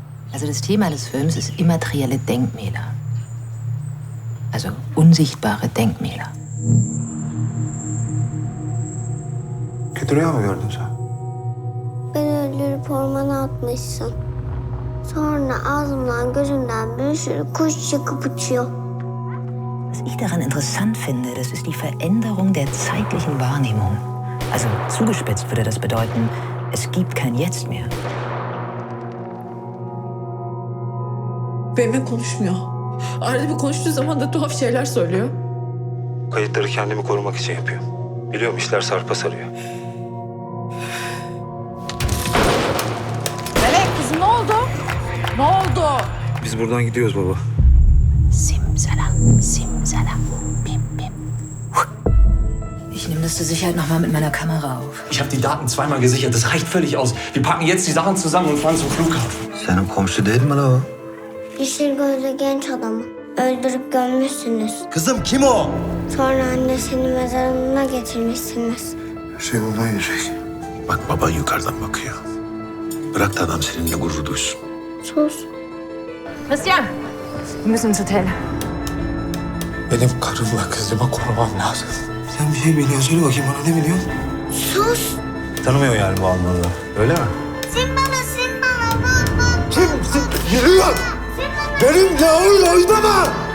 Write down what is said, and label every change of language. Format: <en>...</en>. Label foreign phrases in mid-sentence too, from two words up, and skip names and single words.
<de>Also das Thema des Films ist immaterielle Denkmäler. Also unsichtbare Denkmäler.</de> <tr>Kötü rüya mı gördün sen? Beni öldürüp ormana atmışsın. Sonra ağzımdan gözümden bir sürü kuş çıkıp uçuyor.</tr> <de>Was ich daran interessant finde, das ist die Veränderung der zeitlichen Wahrnehmung. Also zugespitzt würde das bedeuten, es gibt kein Jetzt mehr.</de> <tr>Benimle konuşmuyor. Arada bir konuştuğu zaman da tuhaf şeyler söylüyor. Kayıtları kendimi korumak için yapıyor. Biliyorum işler sarpa sarıyor. Melek kızım ne oldu? Ne oldu? Biz buradan gidiyoruz baba. Simsalam, simsalam, bim, bim.</tr> <de>Ich nehme das zur Sicherheit nochmal mit meiner Kamera auf. Ich habe die Daten zweimal gesichert. Das reicht völlig aus. Wir packen jetzt die Sachen zusammen und fahren zum Flughafen.</de> <tr>Senin komşu değil mi la o? Yeşil gözlü genç adamı öldürüp gömmüşsünüz. Kızım kim o? Sonra annesini mezarına getirmişsiniz. Şey buradan yiyecek. Bak baban yukarıdan bakıyor. Bırak da adam seninle gurur duysun. Sus.</tr> <de>Christian, wir müssen ins Hotel.</de> <tr>Benim karımla kızımı korumam lazım. Sen bir şey biliyorsun. Söyle bakayım bana ne biliyorsun? Sus. Tanımıyor yani bu Almanlılar. Öyle mi? Simbala simbala bul bul. Geliyor! Benim Yağır'la oynama!</tr>